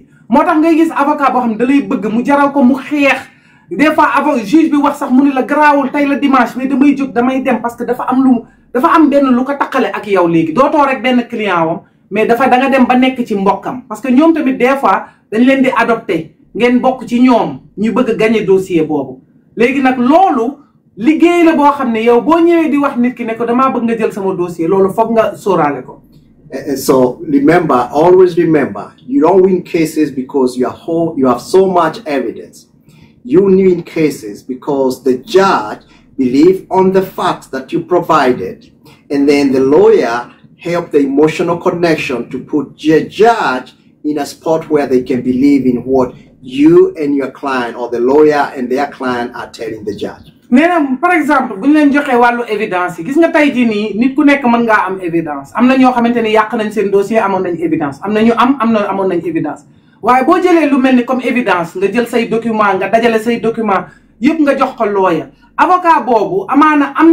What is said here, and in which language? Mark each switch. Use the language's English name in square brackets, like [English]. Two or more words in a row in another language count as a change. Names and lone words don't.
[Wolof] motax ngay gis avocat bo xamne da lay bëgg mu jaral ko mu xeex [French] des fois [Wolof] avant juge bi wax sax mu ne la grawul tay la dimanche mais damay jóg damay dem parce que dafa am benn lu ko takale ak yow légui dootoo rek benn client wam mais dafa da nga dem ba nekk ci mbokam parce que ñoom tamit [French] des fois [Wolof] dañ leen di adopter ngeen bokk ci ñoom ñu bëgg gagner dossier bobu légui nak loolu liggéey la boo xam ne yow boo ñëwee di wax nit ki ne ko damaa bëgg nga jël sama dossier loolu foog nga sóoraale ko. [English] So remember, always remember, you don't win cases because you have so much evidence. You win cases because the judge believes on the facts that you provided, and then the lawyer helped the emotional connection to put the judge in a spot where they can believe in what you and your client or the lawyer and their client are telling the judge. [Wolof] nee [French] par exemple [Wolof] buñ leen joxee wàllu évidence yi gis nga tey jii nii nit ku nekk mën ngaa am évidence am na ñoo xamante ni yàq nañ seen dossier amoon nañ évidence am na ñu amoon nañ évidence waaye boo jëlee lu mel ni comme évidence nga jël say document nga dajale say document yëpp nga jox ko lawyer avocat boobu amaana am